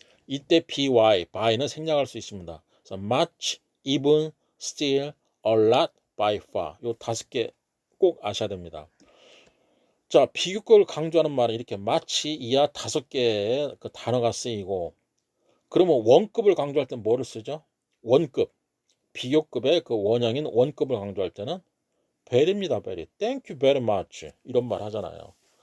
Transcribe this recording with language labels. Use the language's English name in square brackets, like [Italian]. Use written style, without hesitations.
[Korean] 이때 by는 생략할 수 있습니다. [English] 그래서 much, even, still, a lot, by far. [Korean] 요 5개 꼭 아셔야 됩니다. 자, 비교급을 강조하는 말은 이렇게 마치 이하 5개의 그 단어가 쓰이고, 그러면 원급을 강조할 때는 뭐를 쓰죠? 원급. 비교급의 그 원형인 원급을 강조할 때는 very입니다. [English] very. Thank you very much. [Korean] 이런 말 하잖아요.